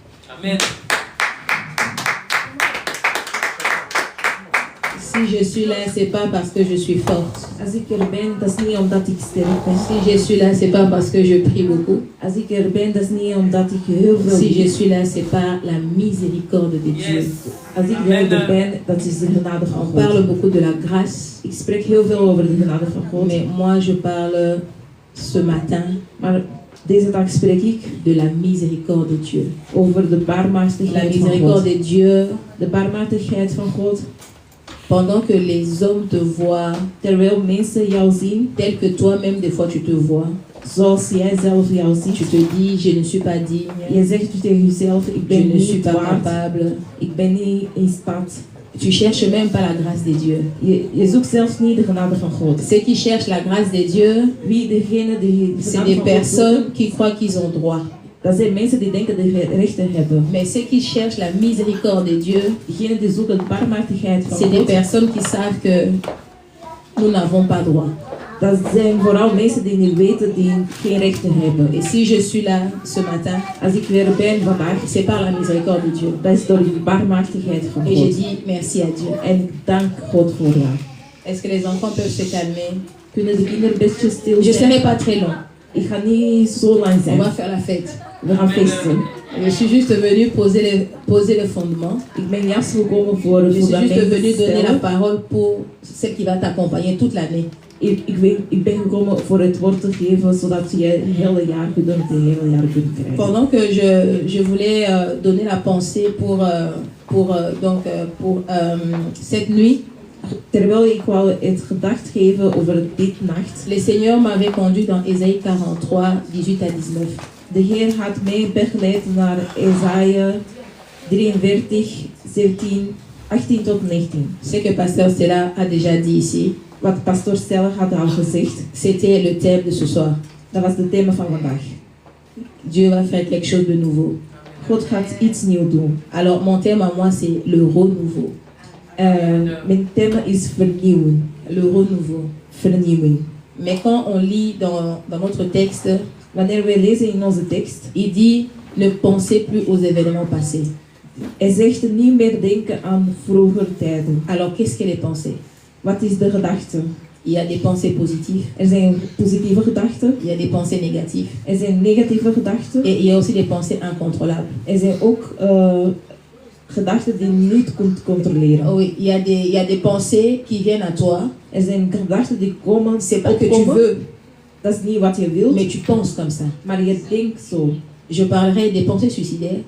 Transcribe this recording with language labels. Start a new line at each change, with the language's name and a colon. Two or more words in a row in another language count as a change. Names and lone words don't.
French: Amen. Si je suis là, c'est pas parce que je suis forte.
Dutch: Als ik er ben, dat is niet omdat ik sterk ben.
French: Si je suis là, c'est pas parce que je prie beaucoup.
Dutch: Als ik er ben, dat is niet omdat ik heel veel
French: Si je
Dutch: bid.
French: suis là, c'est pas la miséricorde de Dieu.
Dutch: Als ik er ben, dat is de genade van
French: On
Dutch: God.
French: parle beaucoup de la grâce,
Dutch: Ik spreek heel veel over de genade van God.
French: mais moi je parle ce matin
Dutch: Maar deze dag spreek ik
French: de la miséricorde de Dieu.
Dutch: over de
French: La
Dutch: barmhartigheid van
French: miséricorde
Dutch: God.
French: de Dieu,
Dutch: De barmhartigheid van God.
French: pendant que les hommes te voient
Dutch: Terwijl mensen jou zien,
French: tel que toi-même des fois tu te vois,
Dutch: zoals jij zelf jou
French: tu
Dutch: ziet.
French: te dis je ne suis pas digne,
Dutch: Je zegt tegen jezelf, ik
French: je
Dutch: ben
French: ne suis
Dutch: niet
French: pas
Dutch: waard.
French: capable.
Dutch: Ik ben niet in staat.
French: Tu cherches même pas la grâce de Dieu.
Dutch: Je zoekt zelfs niet de genade van God.
French: Ceux qui cherchent la grâce de Dieu,
Dutch: Wie degene die de
French: c'est
Dutch: genade
French: des
Dutch: van God
French: personnes
Dutch: zoeken,
French: qui croient qu'ils ont droit.
Dutch: dat zijn mensen die denken dat ze rechten hebben.
French: Mais ceux qui cherchent la miséricorde de Dieu,
Dutch: Degenen die zoeken de barmhartigheid van
French: c'est des
Dutch: God,
French: personnes qui savent que nous n'avons pas droit.
Dutch: dat zijn vooral mensen die niet weten die geen rechten hebben.
French: Et si je suis là ce matin,
Dutch: Als ik weer ben vandaag,
French: c'est par la miséricorde de Dieu.
Dutch: dat is door de barmhartigheid van
French: Et je
Dutch: God.
French: dis merci à Dieu.
Dutch: En ik dank God voor jou.
French: Est-ce que les enfants peuvent se calmer?
Dutch: Kunnen de kinderen best stil
French: Je ne
Dutch: zijn?
French: serai pas très long.
Dutch: Ik ga niet zo lang
French: On
Dutch: zijn.
French: va faire la fête.
Dutch: We gaan feesten.
French: Je suis juste venue poser le fondement.
Dutch: Ik ben juist gekomen voor
French: Je
Dutch: het
French: suis
Dutch: fundament
French: juste
Dutch: te
French: venue donner la
Dutch: stellen.
French: parole pour celle qui va t'accompagner toute l'année.
Dutch: Ik ben gekomen voor het woord te geven, zodat je het hele jaar gedurende het hele jaar kunt krijgen.
French: Pendant que je voulais donner la pensée pour cette nuit,
Dutch: Terwijl ik wou het gedacht geven over dit nacht.
French: le Seigneur m'avait conduit dans Ésaïe 43, 18 à 19.
Dutch: De Heer had mij begeleid naar Esaïe 43, 17, 18 tot 19.
French: Ce que Pasteur Stella a déjà dit ici,
Dutch: Wat pastor Stella had al gezegd,
French: c'était le thème de ce soir.
Dutch: dat was het thema van vandaag.
French: Dieu va faire quelque chose de nouveau.
Dutch: God gaat iets nieuws doen.
French: Alors mon thème à moi c'est le renouveau.
Dutch: Mijn thema is vernieuwen.
French: Le renouveau.
Dutch: Vernieuwing.
French: Mais quand on lit dans notre texte,
Dutch: Wanneer wij lezen in onze tekst,
French: il dit ne pensez plus aux événements passés.
Dutch: hij zegt niet meer denken aan vroeger tijden.
French: Alors qu'est-ce que les pensées?
Dutch: Wat is de gedachte?
French: Il y a des pensées positives,
Dutch: Er zijn positieve gedachten,
French: il y a des pensées négatives
Dutch: er zijn negatieve gedachten,
French: et il y a aussi des pensées incontrôlables.
Dutch: er zijn ook gedachten die je niet kunt controleren.
French: Oh oui, il y a des pensées qui viennent à toi,
Dutch: Er zijn gedachten die komen,
French: c'est pas que tu
Dutch: opkomen.
French: veux,
Dutch: Dat is niet wat je wilt,
French: mais tu penses comme ça.
Dutch: maar je denkt zo.
French: Je parlerai des pensées suicidaires.